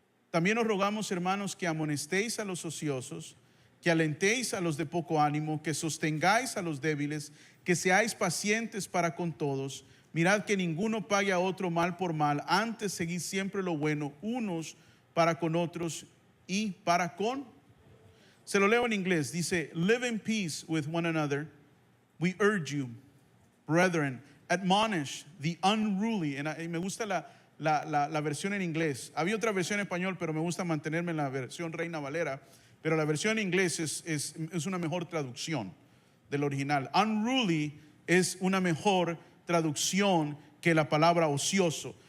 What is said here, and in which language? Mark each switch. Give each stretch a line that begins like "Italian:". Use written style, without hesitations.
Spanish: También os rogamos, hermanos, que amonestéis a los ociosos, que alentéis a los de poco ánimo, que sostengáis a los débiles, que seáis pacientes para con todos. Mirad que ninguno pague a otro mal por mal, antes seguid siempre lo bueno, unos para con otros y para con. Se lo leo en inglés, dice,
English: live in peace with one another. We urge you, brethren, admonish the unruly.
Spanish: Y me gusta la versión en inglés. Había otra versión en español, pero me gusta mantenerme en la versión Reina Valera. Pero la versión en inglés es una mejor traducción del original. Unruly es una mejor traducción que la palabra ocioso.